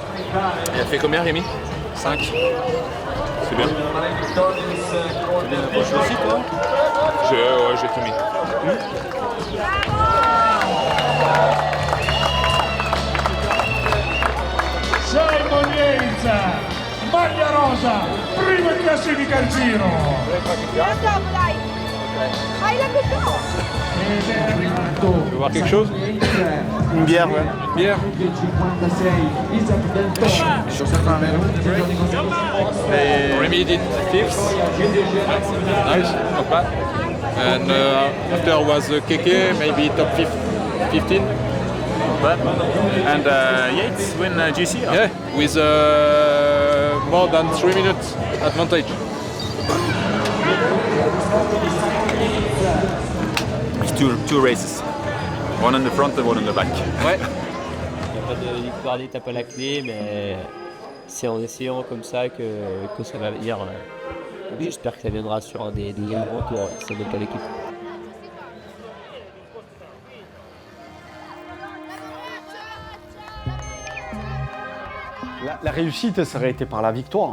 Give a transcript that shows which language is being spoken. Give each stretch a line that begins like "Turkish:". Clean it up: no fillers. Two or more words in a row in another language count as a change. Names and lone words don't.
French: Il a fait combien, Rémi 5. C'est bien. Tu viens d'approcher aussi, toi? Ouais, j'ai tout mis.
Italian: Simon Yates, maglia rosa, primo in classifica al giro.
French: Tu veux voir quelque chose? Une bière, ouais. Une bière?
English: Remy did 5th. Nice, not bad. And after was Keke, maybe top 15. Not bad. And Yates win GC? Yeah, with more than 3 minutes advantage. It's two races. One in the front and one in the back.
French: Ouais. Il n'y a pas de victoire d'étape à la clé, mais c'est en essayant comme ça que ça va venir. J'espère que ça viendra sur des grands tours, ça donne pas l'équipe. La réussite, ça aurait été par la victoire.